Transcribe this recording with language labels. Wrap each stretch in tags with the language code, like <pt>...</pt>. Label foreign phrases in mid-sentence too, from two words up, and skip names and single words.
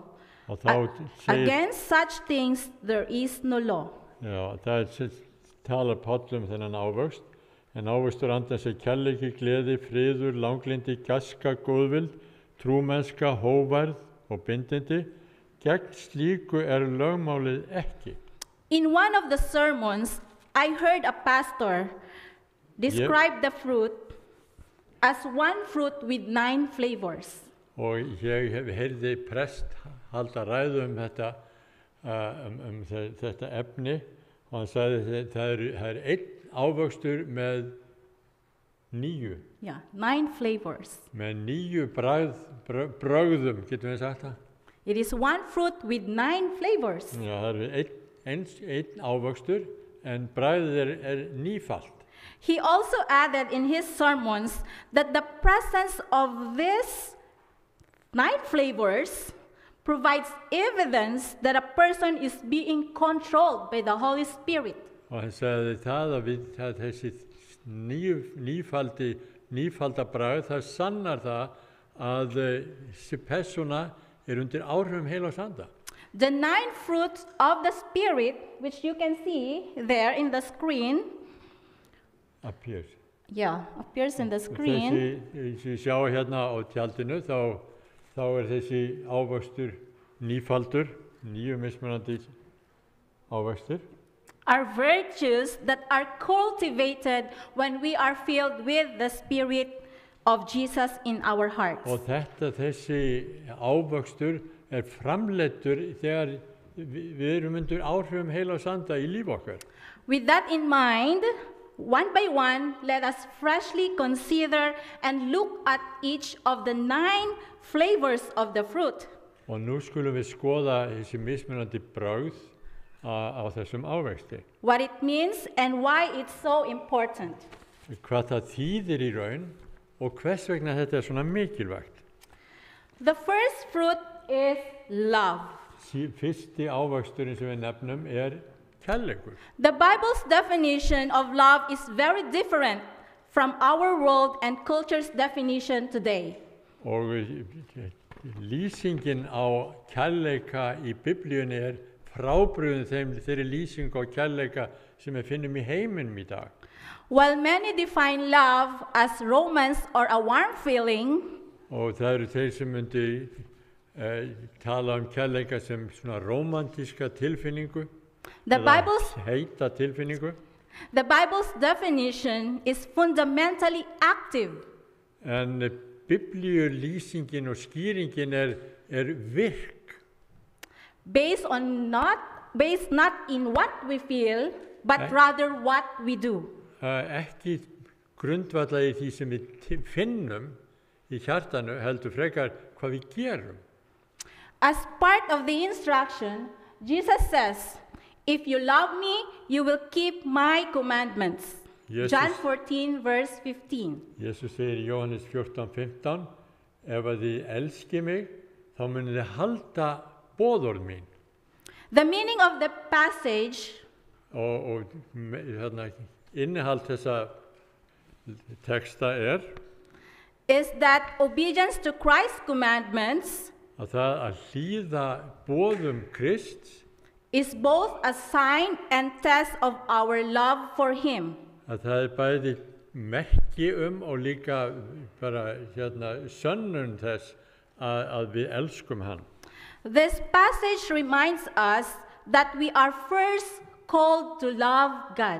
<is>og þá segir,</is> <en>Against such things there is no law."</en> <is>já, það talar Páll þennan ávöxt, en ávöxtur andans kærleiki, gleði, friður, langlindi, gæska, góðvild, trúmennska, hóværð og bindindi. Gegn slíku lögmálið ekki.</is> <en>In one of the sermons, I heard a pastor describe the fruit as one fruit with 9 flavors.</en> <is>Og ég heyrði prest halda ræðu þetta, þetta efni, og hann sagði að það er einn ávöxtur með 9,</is> <en>Yeah, 9 flavors.</en> <is>með 9 brögðum, getum við sagt það?</is> <en>It is one fruit with 9 flavors.</en> <is>Já, það er einn ávöxtur, en bragðið er nífalt.</is> <en>He also added in his sermons that the presence of these 9 flavors provides evidence that a person is being controlled by the Holy Spirit.</en> <is>Og hann sagði að þessi nífalda bragð, það sannar það að þessi persóna undir áhrifum heilags anda.</is> <en>The 9 fruits of the Spirit, which you can see there in the screen, Appears. appears in the screen.</en> <is>Þessi sjá hérna á tjaldinu, þá þessi ávöxtur nífaldur, 9 mismunandi ávöxtur.</is> <en>Are virtues that are cultivated when we are filled with the Spirit of Jesus in our hearts.</en> <is>Og þessi ávöxtur framleiddur þegar við erum undir áhrifum heilags anda í líf okkar.</is> <en>With that in mind, one by one, let us freshly consider and look at each of the 9 flavors of the fruit.</en> <is>Og nú skulum við skoða þessi mismunandi bragð á þessum ávexti.</is> <en>What it means and why it's so important.</en> <is>Hvað það þýðir í raun og hvers vegna þetta svona mikilvægt.</is> <en>The first fruit is love.</en> <is>Fyrsti ávöxturinn sem við nefnum kærleikur.</is> <en>The Bible's definition of love is very different from our world and culture's definition today.</en> <is>Og lýsingin á kærleika í Biblíunni frábrugðin þeirri lýsing á kærleika sem við finnum í heiminum í dag.</is> <en>While many define love as romance or a warm feeling,</en> <is>Og það eru þeir sem myndi tala kærleika sem svona rómantíska tilfinningu,</is> <en>the</en> <is>eða</is> <en>Bible's</en> <is>heita tilfinningu.</is> <en>The Bible's definition is fundamentally active.</en> <is>En biblíulýsingin og skýringin virk.</is> <en>Based not in what we feel, but rather what we do.</en> <is>Ekki grundvallaði því sem við finnum í hjartanu, heldur frekar hvað við gerum.</is> <en>As part of the instruction, Jesus says, "If you love me, you will keep my commandments." John 14, verse 15.</en> <is>Jesus segir í Jóhannes 14:15, ef að þið elski mig, þá munið þið halda boðorð mín.</is> <en>The meaning of the passage</en> <is>Og innihald þessa texta</is> <en>is that obedience to Christ's commandments</en> <is>að það að hlýða boðum Krists,</is> <en>is both a sign and test of our love for him.</en> <is>að það bæði merki og líka bara sönnun þess að við elskum hann.</is> <en>This passage reminds us that we are first called to love God.</en>